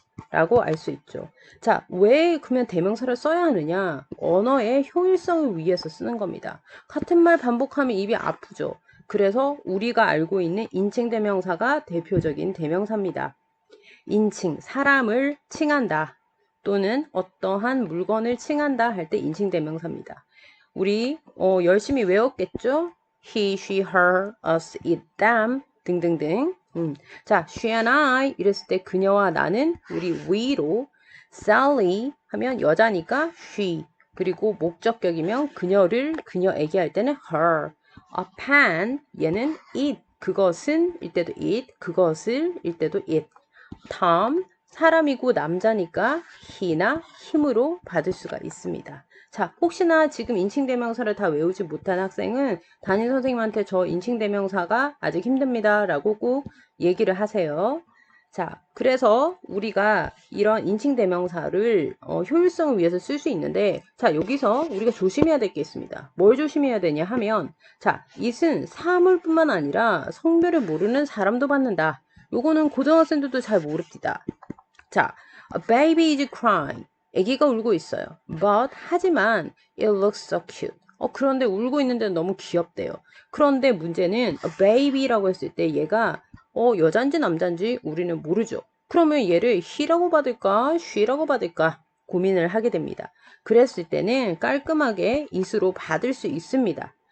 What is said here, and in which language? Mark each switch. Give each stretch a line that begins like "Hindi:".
Korean: 라고 알 수 있죠. 자, 왜 그러면 대명사를 써야 하느냐? 언어의 효율성을 위해서 쓰는 겁니다. 같은 말 반복하면 입이 아프죠. 그래서 우리가 알고 있는 인칭 대명사가 대표적인 대명사입니다. 인칭, 사람을 칭한다 또는 어떠한 물건을 칭한다 할 때 인칭 대명사입니다. 우리 열심히 외웠겠죠?
English: He, she, her, us, it, them 등등등.
Korean: 자,
English: she and I
Korean: 이랬을 때 그녀와 나는 우리 we로, Sally 하면 여자니까 she, 그리고 목적격이면 그녀에게 할 때는 her. A pen 얘는 it, 그것은 일 때도 it, 그것을 일 때도 it. Tom 사람이고 남자니까 he나 him으로 받을 수가 있습니다. 자, 혹시나 지금 인칭대명사를 다 외우지 못한 학생은 담임 선생님한테 저 인칭대명사가 아직 힘듭니다 라고 꼭 얘기를 하세요. 자, 그래서 우리가 이런 인칭대명사를 효율성을 위해서 쓸 수 있는데, 자, 여기서 우리가 조심해야 될 게 있습니다. 뭘 조심해야 되냐 하면, 자, it은 사물뿐만 아니라 성별을 모르는 사람도 받는다. 요거는 고등학생들도 잘 모릅니다. 자,
English: a baby is crying.
Korean: 아기가 울고 있어요.
English: But
Korean: 하지만
English: it looks so cute.
Korean: 그런데 울고 있는데 너무 귀엽대요. 그런데 문제는 a baby라고 했을 때 얘가 여잔지 남잔지 우리는 모르죠. 그러면 얘를 he라고 받을까 she라고 받을까 고민을 하게 됩니다. 그랬을 때는 깔끔하게 it으로 받을 수 있습니다.